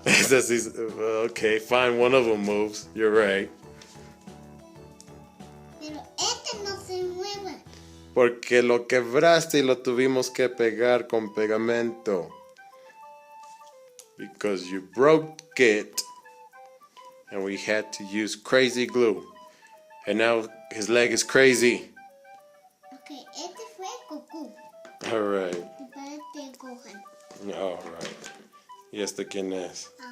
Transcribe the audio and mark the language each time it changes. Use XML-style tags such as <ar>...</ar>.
<en>It's just okay, fine, one of them moves. You're right.</en> <es>Pero no se mueve. Porque lo quebraste y lo tuvimos que pegar con pegamento.</es> <en>Because you broke it. And we had to use crazy glue. And now his leg is crazy.</en> <es>Ok, fue Goku.</es> <en>Alright.</en> <es>Y Gohan. Alright. ¿Y este quién es?</es>